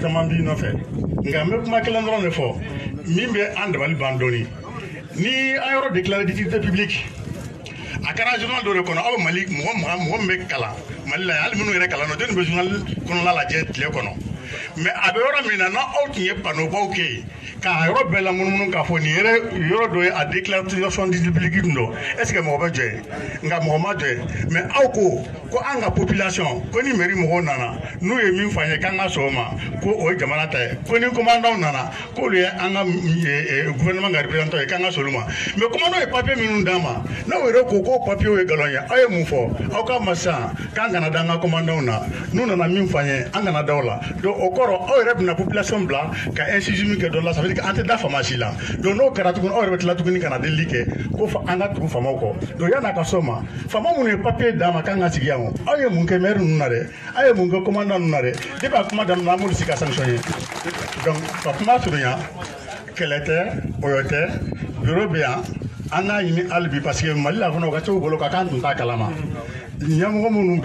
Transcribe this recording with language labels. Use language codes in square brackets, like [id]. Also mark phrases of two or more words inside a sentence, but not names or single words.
[bm] caman b'i nɔfɛ nka n bɛ kuma kelen dɔrɔn de fɔ min bɛ an dabali ban dɔɔni ni an yɔrɔ [fr] déclaré d'utilité publique [bm] a kɛra journal dɔ de kɔnɔ aw bɛ Mali mɔgɔ min bɛ kalan Mali la hali minnu yɛrɛ kalan na jɔnni bɛ journal kɔnɔna lajɛ tile kɔnɔ mais a bɛ yɔrɔ min na n'aw tun ye panobaw kɛ yen k'a yɔrɔ bɛɛ lamunumunu k'a fɔ nin yɔrɔ dɔ ye a [fr] déclaration d'utilité publique [bm] dun don [fr] est ce que [bm] mɔgɔ bɛ jɔ yen nka mɔgɔ ma jɔ yen mais aw ko ko an ka population ko ni mairie mɔgɔw nana n'u ye min fɔ an ye k'an ka sɔn o ma ko o ye jamana ta ye ko ni commandant nana k'olu ye an ka gouvernement ka représentant ye k'an ka sɔn olu ma mais commandant ye papier minnu d'an ma n'aw yɛrɛ ko k'o papier ye nkalon ye aw ye mun fɔ aw ka ma sisan k'an kana da an ka commandant na n'u nana min fɔ an ye an kana da o la donc o kɔrɔ aw yɛrɛ bɛna population bila ka incisive min kɛ dɔ la [fr] ça veut dire [bm] an tɛ da faama si la donc n'o kɛra tuguni aw yɛrɛ bɛ tila tuguni ka na delili kɛ ko an ka tugu faamaw kɔ donc yan'a ka s'o ma faama minnu ye papier d'an ma k'an ka sigi yan aw ye mun kɛ maire ninnu na dɛ aw ye mun kɛ commandant ninnu na dɛ depuis a kuma daminɛ an b'olu sigi ka sanction ye donc ka kuma surunya kɛlɛ tɛ oyo tɛ bureau bɛ yan an n'a ɲini hali bi parce que mali la fana o ka c'u bolo ka k'an tun t'a kalama ɲɛmɔgɔ minnu